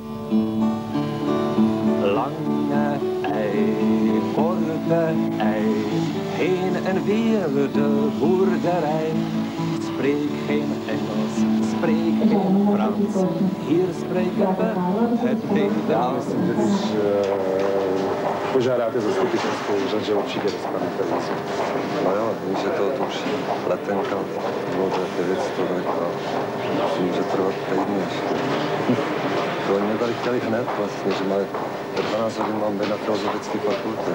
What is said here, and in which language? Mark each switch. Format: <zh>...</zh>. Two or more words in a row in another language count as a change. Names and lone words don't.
<nl>Lange ei, korte ei, heen en weer de boerderij. Spreek geen Engels, spreek geen Frans, hier spreken we het Nederlands.</nl> <cs>Požádáte zastupitelskou úřad, že určitě dostanete více. No jo, vím, že to už letenka bude 900 a může trvat týdny ještě. To oni mě tady chtěli hned vlastně, že mají 12 hodin mám být na filozofické fakultě.</cs>